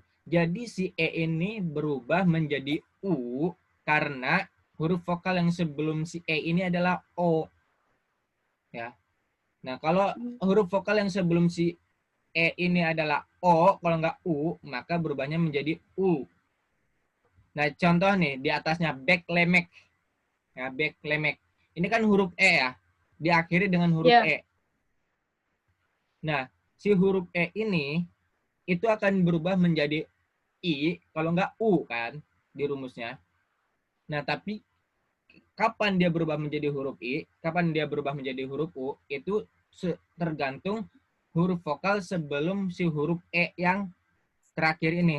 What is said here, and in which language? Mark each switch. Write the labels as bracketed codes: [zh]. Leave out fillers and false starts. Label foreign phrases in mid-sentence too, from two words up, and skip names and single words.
[id] Jadi si E ini berubah menjadi U karena huruf vokal yang sebelum si E ini adalah O. Ya. Nah, kalau huruf vokal yang sebelum si E ini adalah O, kalau nggak U, maka berubahnya menjadi U. Nah, contoh nih, di atasnya beklemek. Ya, beklemek. Ini kan huruf E ya. Diakhiri dengan huruf E. Nah, si huruf E ini itu akan berubah menjadi I, kalau nggak U kan, di rumusnya. Nah, tapi kapan dia berubah menjadi huruf I, kapan dia berubah menjadi huruf U, itu tergantung huruf vokal sebelum si huruf E yang terakhir ini.